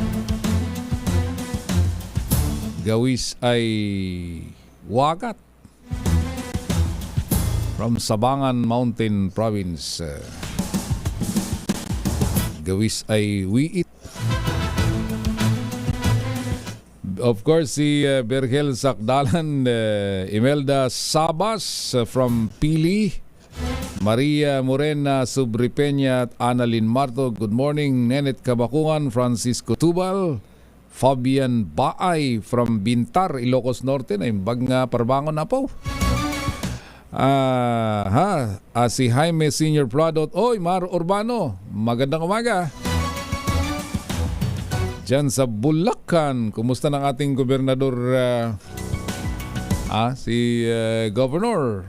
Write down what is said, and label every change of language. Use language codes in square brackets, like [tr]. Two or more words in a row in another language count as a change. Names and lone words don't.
[kne] Gawis ay Wagat [en] from Sabangan Mountain Province. [kne] Gawis ay Wiit. [en] Of course, [tl] si Bergel Sakdalan, Imelda Sabas from Pili, Maria Morena Subripeña at Annalyn Marto. [en] Good morning. Nenet Kabakungan, Francisco Tubal, Fabian Baay from Bintar, Ilocos Norte. [ilo] Na imbag nga parbangon na po. Si Jaime Senior Pradot. [tl] Oy, Mar Urbano, magandang umaga. Diyan sa Bulacan, kumusta ng ating gobernador, si Governor?